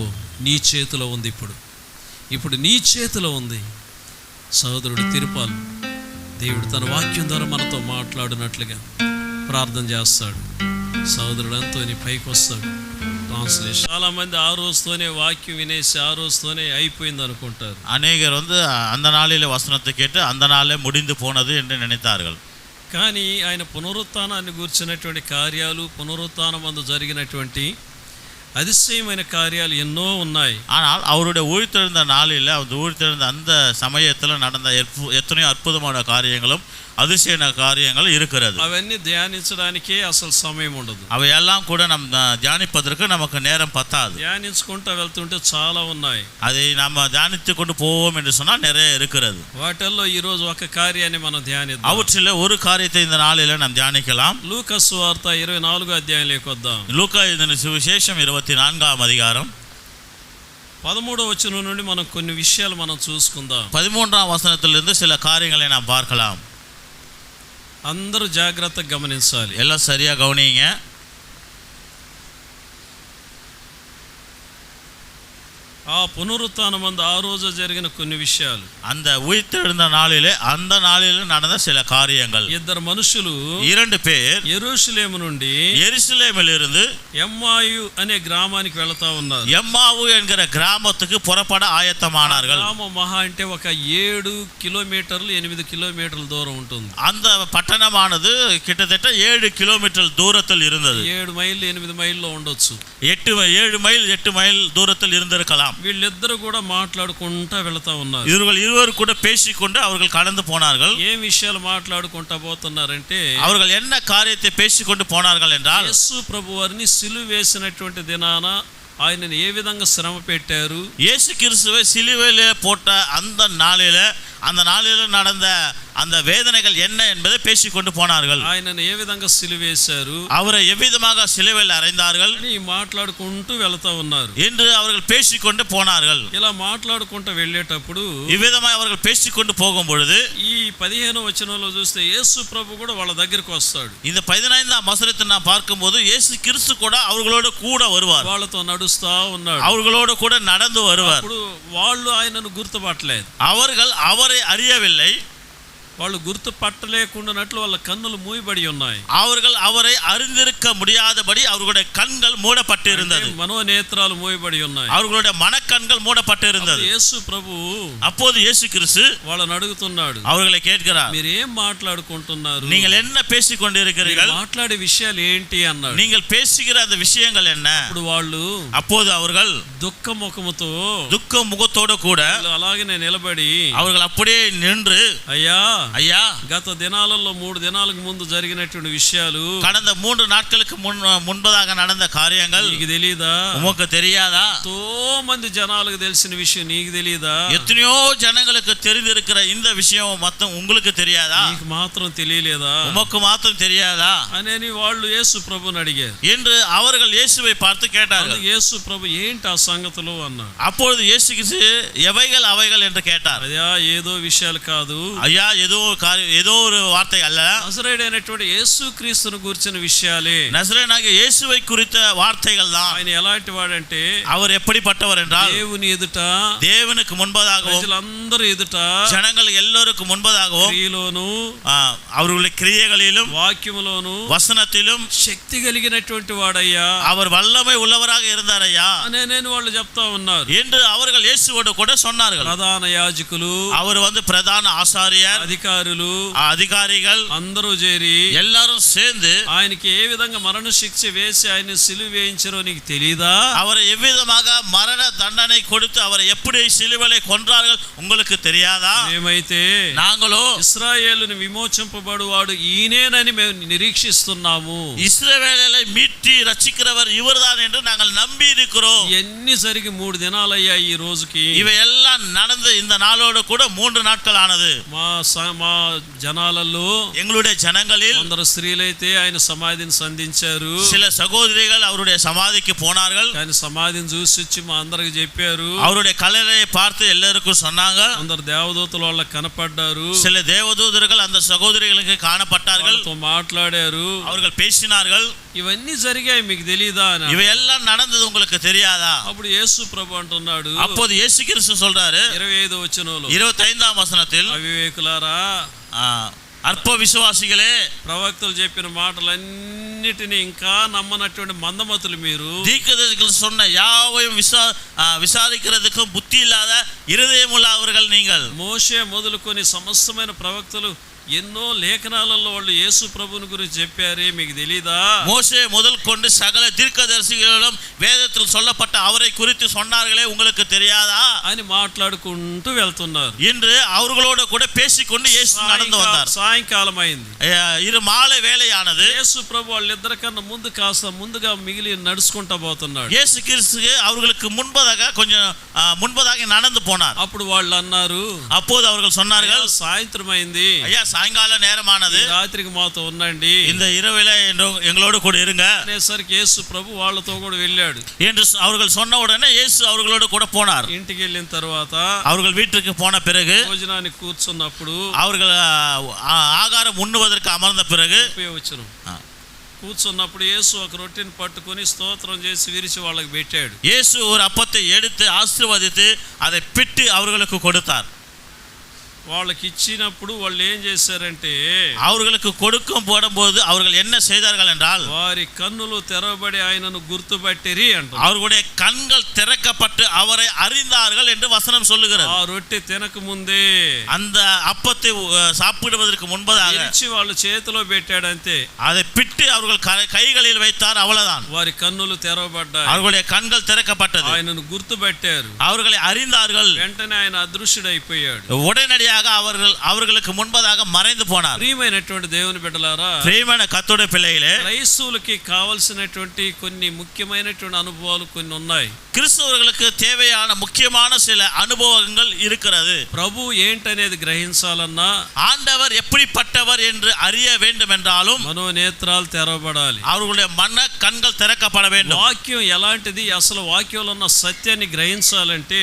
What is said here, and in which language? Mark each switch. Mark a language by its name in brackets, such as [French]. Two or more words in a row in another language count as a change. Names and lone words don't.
[Telugu] నీ చేతిలో ఉంది. ఇప్పుడు నీ చేతిలో ఉంది. సహోదరుడు తిరుపాలు దేవుడు తన వాక్యం ద్వారా మనతో మాట్లాడినట్లుగా ప్రార్థన చేస్తాడు. సహోదరుడు అంతో నీ పైకి వస్తాడు. ట్రాన్స్లేషన్. చాలా మంది ఆ రోజుతోనే వాక్యం వినేసి ఆ రోజుతోనే అయిపోయింది అనుకుంటారు. [Tamil] அநேகர் அந்த நாளிலே வசனத்தை கேட்டு அந்த நாளே முடிந்து போனது என்று நினைத்தார்கள். [Telugu] కానీ ఆయన పునరుత్థానాన్ని గురించినటువంటి కార్యాలు, పునరుత్థానమందు జరిగినటువంటి அதிசயమైన కార్యాలు ఎన్నో ఉన్నాయి. [Tamil] ஆனால் அவருடைய உயிர்த்தெழுந்த நாளில் அவர் உயிர்த்தெழுந்த அந்த சமயத்தில் நடந்த எத்தனையோ அற்புதமான காரியங்களும் அதிசய காரியங்கள் இருக்கிறது. [Telugu] అవన్నీ ధ్యానించడానికే అసలు సమయం ఉండదు. [Tamil] அவையெல்லாம் கூட தியானிப்பதற்கு நமக்கு நேரம் பத்தாது. [Telugu] ధ్యానించుకుంటూ వెళ్తుంటే చాలా ఉన్నాయి. [Tamil] அதை நம்ம தியானித்து கொண்டு போவோம் என்று சொன்னால் நிறைய இருக்கிறது. [Telugu] వాటిల్లో ఈ రోజు ఒక కార్యాన్ని మనం ధ్యానిద్దాం. [Tamil] அவற்றில் ஒரு காரியத்தை இந்த நாளில் நாம் தியானிக்கலாம். [Telugu] లూకా సువార్త 24వ అధ్యాయంలోకి వద్దాం. [Tamil] லூக்கா எழுதின சுவிசேஷம் 24ஆம் அதிகாரம் [Telugu] 13వ వచనం నుండి మనం కొన్ని విషయాలు మనం చూసుకుందాం. [Tamil] 13ஆம் வசனத்திலிருந்து சில காரியங்களை நாம் பார்க்கலாம். [Telugu] అందరూ జాగ్రత్తగా గమనించాలి. [Tamil] எல்லாம் சரியா கவனிங்க. [Telugu] ఆ పునరుత్థానమందు ఆ రోజు జరిగిన కొన్ని విషయాలు, [Tamil] அந்த உயிர்த்தெழுந்த நாளிலே அந்த நாளிலே நடந்த சில காரியங்கள். [Telugu] ఇద్దరు మనుషులు [Tamil] 2 பேர் [Telugu] యెరూషలేము నుండి [Tamil] எருசலேமிலிருந்து [Telugu] ఎమ్మాయు అనే గ్రామానికి వెళతా ఉన్నారు. [Tamil] எம்மாவு என்கிற கிராமத்துக்கு புறப்பட ஆயத்தமானார்கள். [Telugu] గ్రామం మహా అంటే ఒక 7 కిలోమీటర్లు 8 కిలోమీటర్ల దూరం ఉంటుంది. [Tamil] அந்த పట్టణமானது கிட்டத்தட்ட 7 கிலோமீட்டர் தூரத்தில் இருந்தது. [Telugu] 7 మైళ్ళు 8 మైళ్ళలో ఉండొచ్చు. [Tamil] 7 மைல் 8 மைல் தூரத்தில் இருந்திருக்கலாம். [Telugu] వీళ్ళిద్దరు కూడా మాట్లాడుకుంటా వెళతా ఉన్నారు. [Tamil] இவர்கள் இருவர் கூட பேசிக்கொண்டு அவர்கள் கடந்து போனார்கள். [Telugu] ఏ విషయాలు మాట్లాడుకుంటా పోతున్నారంటే, [Tamil] அவர்கள் என்ன காரியத்தை பேசிக்கொண்டு போனார்கள் என்றால், [Telugu] యేసు ప్రభువారిని సిలువ వేసినటువంటి దినాన ఆయనని ఏ విధంగా శ్రమ పెట్టారు, [Tamil] இயேசு கிறிஸ்துவை சிலுவையிலே போட்ட அந்த நாளில் நடந்த அந்த வேதனைகள் என்ன என்பதை பேசிக்கொண்டு போனார்கள். [Telugu] ఆయనని ఏ విధంగా సిలువేశారు, [Tamil] அவரை எவ்விதமாக சிலுவையில் அறைந்தார்கள் [Telugu] అని మాట్లాడుకుంటూ వెళతా ఉన్నారు. [Tamil] என்று அவர்கள் பேசிக்கொண்டு போனார்கள். [Telugu] ఇలా మాట్లాడుకుంటూ వెళ్ళేటప్పుడు [Tamil] இவ்விதமாக அவர்கள் பேசிக்கொண்டு போகும் பொழுது [Telugu] ఈ 15వ వచనంలో చూస్తే యేసు ప్రభు కూడా వాళ్ళ దగ్గరికి వస్తాడు. [Tamil] இந்த 15ஆம் வசனத்தை நாம் பார்க்கும்போது இயேசு கிறிஸ்து கூட அவர்களோடு கூட வருவார். [Telugu] వాళ్ళతో నడుస్తా ఉన్నాడు. [Tamil] அவர்களோடு கூட நடந்து வருவார். [Telugu] అప్పుడు వాళ్ళు ఆయనను గుర్తుపట్టలేదు. [Tamil] அவர்கள் அவரை அறியவில்லை. [Telugu] వాళ్ళు గుర్తుపట్టలేకుండానట్లు వాళ్ళ కన్నులు మూయబడి ఉన్నాయి. [Tamil] அவர்கள் அவரை அறிந்திருக்க முடியாதபடி அவர்களுடைய கண்கள் மூடப்பட்டு இருந்தது. [Telugu] మనోనేత్రాలు మూయబడి ఉన్నాయి. [Tamil] அவர்களுடைய மனக்கண்கள் மூடப்பட்டு இருந்தது. [Telugu] యేసు ప్రభు [Tamil] அப்போது இயேசு கிறிஸ்து [Telugu] వాళ్ళని అడుగుతున్నాడు, [Tamil] அவர்களை கேட்கிறார், [Telugu] మీరు ఏం మాట్లాడుకుంటున్నారు, [Tamil] நீங்கள் என்ன பேசிக் கொண்டிருக்கிறீர்கள், [Telugu] మాట్లాడే విషయాలు ఏంటి అన్నాడు. [Tamil] நீங்கள் பேசுகிற அந்த விஷயங்கள் என்ன? [Telugu] అప్పుడు వాళ్ళు [Tamil] அப்போது அவர்கள் [Telugu] దుఃఖ ముఖముతో [Tamil] துக்க முகத்தோடு கூட [Telugu] అలాగనే నిలబడి [Tamil] அவர்கள் அப்படியே நின்று, [Telugu] అయ్యా [Tamil] ஐயா, [Telugu] గత దినాలలో 3 దినాలకు ముందు జరిగినటువంటి విషయాలు, [Tamil] கடந்த 3 நாட்களுக்கு முன்பதாக நடந்த காரியங்கள் [Telugu] నీకు తెలీదా? [Tamil] உமக்கு தெரியாதா? [Telugu] ఎంతో మంది జనాలకు తెలిసిన విషయం నీకు తెలీదా? [Tamil] எத்தனையோ ஜனங்களுக்கு தெரிந்திருக்கிற இந்த விஷயம் மொத்தம் உங்களுக்கு தெரியாதா? [Telugu] నీకు మాత్రం తెలియలేదా? [Tamil] உமக்கு மாத்திரம் தெரியாதா [Telugu] అని వాళ్ళు యేసు ప్రభుని అడిగారు. [Tamil] என்று அவர்கள் இயேசுவை பார்த்து கேட்டார்கள். [Telugu] యేసు ప్రభు ఏంటి ఆ సంగతులు అన్నాడు. [Tamil] அப்பொழுது இயேசு கிறிஸ்து எவைகள் అவைகள் என்று கேட்டார். [Telugu] అయ్యా ఏదో విషయాలు కాదు, [Tamil] ஐயா ஏதோ ஒரு வார்த்தை அல்ல, [Telugu] నజరేయుడైనటువంటి యేసు క్రీస్తును గురించిన విషయాలే. [Tamil] நசரேயனாகிய இயேசுவை குறித்த வார்த்தைகள் தான். [Telugu] ఆయన ఎలాంటి వాడంటే, [Tamil] அவர் எப்படிப்பட்டவர் என்றால், [Telugu] దేవుని ఎదుట, [Tamil] தேவனுக்கு முன்பதாகவும் [Telugu] ప్రజలందరూ ఎదుట, [Tamil] ஜனங்கள் எல்லோருக்கும் முன்பதாகவும், [Telugu] క్రియలోను [Tamil] அவர்களுடைய கிரியைகளிலும் [Telugu] వాక్యములోను [Tamil] வசனத்திலும் [Telugu] శక్తి కలిగినటువంటి వాడయ్యా, [Tamil] அவர் வல்லமை உள்ளவராக இருந்தார் ஐயா [Telugu] నేను వాళ్ళు చెప్తా ఉన్నారు [Tamil] என்று அவர்கள் இயேசுவோடு கூட சொன்னார்கள். [Telugu] ప్రధాన యాజకులు, [Tamil] அவர் பிரதான ஆசாரியர், [Telugu] అధికారులు, [Tamil] அதிகாரிகள் [Telugu] అందరూ చేరి [Tamil] எல்லாரும் சேர்ந்து [Telugu] ఆయనకి ఏ విధంగా మరణ శిక్ష వేసి ఆయన సిలువ వేయించారో నీకు తెలీదా? [Tamil] அவரை எவ்விதமாக மரண தண்டனை கொடுத்து அவரை எப்படி சிலுவையிலே கொன்றார்கள் உங்களுக்கு தெரியாதா? [Telugu] మేమైతే [Tamil] நாங்களோ [Telugu] ఇశ్రాయేలుని విమోచింపబడువాడు ఈయనేనని మేము నిరీక్షిస్తున్నాము. [Tamil] இஸ்ரவேலை மீட்டு ரட்சிக்கிறவர் இவர்தான் என்று நாங்கள் நம்பி இருக்கிறோம். [Telugu] ఇవన్నీ జరిగి 3 దినాలయ్యాయి ఈ రోజుకి. [Tamil] இவையெல்லாம் நடந்து இந்த நாளோடு கூட 3 நாட்கள் ஆனது. [Telugu] మా జనాలలో [Tamil] எங்களுடைய ஜனங்களில் [Telugu] కొందరు స్త్రీలైతే ఆయన సమాధిని సంధించారు. [Tamil] சில சகோதரிகள் அவருடைய சமாதிக்கு போனார்கள். [Telugu] కానీ సమాధిని చూసి వచ్చి మా అందరికి చెప్పారు. [Tamil] அவருடைய கல்லறையை பார்த்து எல்லாருக்கும் சொன்னாங்க. [Telugu] అందరు దేవదూతలు వాళ్ళకి కనపడ్డారు. [Tamil] சில தேவதூதர்கள் அந்த சகோதரிகளுக்கு காணப்பட்டார்கள். [Telugu] మాట్లాడారు, [Tamil] அவர்கள் பேசினார்கள். [Telugu] ఇవన్నీ జరిగాయి మీకు తెలీదా అని. [Tamil] இவையெல்லாம் நடந்தது உங்களுக்கு தெரியாதா? [Telugu] అప్పుడు యేసు ప్రభు అంటున్నాడు, [Tamil] அப்போது இயேசு கிறிஸ்து சொல்றாரு [Telugu] 25వ వచనంలో, [Tamil] 25ஆம் வசனத்தில், [Telugu] అవివేకులారా, [Tamil] அற்ப விசுவாசிகளே, [Telugu] ప్రవక్తలు చెప్పిన మాటలన్నిటినీ ఇంకా నమ్మనటువంటి మందమతులు మీరు, [Tamil] தீர்க்கதரிசிகள் சொன்ன யாவையும் விசாரிக்கிறதுக்கும் புத்தி இல்லாத இருதயமுள்ள அவர்கள் நீங்கள். [Telugu] మోషే మొదలుకొని సమస్తమైన ప్రవక్తలు ఎన్నో లేఖనాలలో వాళ్ళు యేసు ప్రభుని గురించి చెప్పారే, మీకు తెలీదా? [Tamil] மோசே முதல் கொண்டு சகல தீர்க்கதரிசிகளிடம் வேதத்தில் சொல்லப்பட்ட அவரை குறித்து சொன்னார்களே, உங்களுக்கு தெரியாதா [Telugu] అని మాట్లాడుకుంటూ వెళ్తున్నారు. [Tamil] என்று அவர்களோட கூட பேசிக்கொண்டு இயேசு நடந்து வந்தார். [Telugu] సాయంకాలం అయింది, [Tamil] இரு மாலை வேளையானது. [Telugu] యేసు ప్రభు వాళ్ళిద్దరికన్నా ముందు కాస్త ముందుగా మిగిలి నడుచుకుంటా పోతున్నాడు. [Tamil] இயேசு கிறிஸ்து அவர்களுக்கு முன்பதாக கொஞ்சம் முன்பதாக நடந்து போனார். [Telugu] అప్పుడు వాళ్ళు అన్నారు, [Tamil] அப்போது அவர்கள் சொன்னார்கள், [Telugu] సాయంత్రం అయింది, [Tamil] ஐயா சாயங்கால நேரமானது, [Telugu] రాత్రికి మాతో ఉండండి, [Tamil] இந்த இரவில எங்களோடு கூட இருங்க [Telugu] అనేసరికి యేసు ప్రభు వాళ్ళతో కూడా వెళ్ళాడు. [Tamil] என்று அவர்கள் சொன்ன உடனே இயேசு அவர்களோடு கூட போனார். [Telugu] ఇంటికి వెళ్ళిన తర్వాత [Tamil] அவர்கள் வீட்டுக்கு போன பிறகு [Telugu] భోజనానికి కూర్చున్నప్పుడు [Tamil] அவர்கள் ஆகாரம் உண்ணுவதற்கு அமர்ந்த பிறகு [Telugu] ఉపయోగించను కూర్చున్నప్పుడు యేసు ఒక రొట్టెని పట్టుకొని స్తోత్రం చేసి విరిచి వాళ్ళకి పెట్టాడు. [Tamil] இயேசு ஒரு அப்பத்தை எடுத்து ஆசீர்வதித்து அதை பிட்டு அவர்களுக்கு கொடுத்தார். [Telugu] వాళ్ళకి ఇచ్చినప్పుడు వాళ్ళు ఏం చేశారంటే, [Tamil] அவர்களுக்கு கொடுக்கும் போடும்போது அவர்கள் என்ன செய்தார்கள் என்றால், [Telugu] వారి కన్నులు తెరవబడి ఆయనను గుర్తుపట్టిరి అంట. [Tamil] அவர்களுடைய கண்கள் திறக்கப்பட்டு அவரை அறிந்தார்கள் என்று வசனம் சொல்லுகிறது. [Telugu] ఆ రొట్టె తినక ముందే [Tamil] அந்த அப்பத்தை சாப்பிடுவதற்கு முன்பதாக [Telugu] విరిచి వాళ్ళ చేతిలో పెట్టాడంతే, [Tamil] அதை பிட்டு அவர்கள் கைகளில் வைத்தார், அவ்வளவுதான். [Telugu] వారి కన్నులు తెరవబడ్డాయి, [Tamil] அவர்களுடைய கண்கள் திறக்கப்பட்டது, [Telugu] ఆయనను గుర్తుపట్టారు, [Tamil] அவர்களை அறிந்தார்கள். [Telugu] వెంటనే ఆయన అదృశ్యుడైపోయాడు. [Tamil] உடனடியாக அவர்களுக்கு முன்பதாக மறைந்து போனார். [Telugu] ప్రియమైనటువంటి దేవుని బిడ్డలారా, [Tamil] பிரியமான கர்த்தருடைய பிள்ளைகளே, [Telugu] క్రైస్తవులకి కావాల్సినటువంటి కొన్ని ముఖ్యమైనటువంటి అనుభవాలు కొన్ని ఉన్నాయి. [Tamil] கிறிஸ்தவர்களுக்கு தேவையான முக்கியமான சில அனுபவங்கள் இருக்கிறது. [Telugu] ప్రభు ఏంటనేది గ్రహించాలన్నా, [Tamil] ஆண்டவர் எப்படிப்பட்டவர் என்று அறிய வேண்டும் என்றாலும் [Telugu] మనోనేత్రాలు తెరవబడాలి, [Tamil] அவர்களுடைய மன கண்கள் திறக்கப்பட வேண்டும். [Telugu] వాక్యం ఎలాంటిది, అసలు వాక్యంలో ఉన్న సత్యాన్ని గ్రహించాలంటే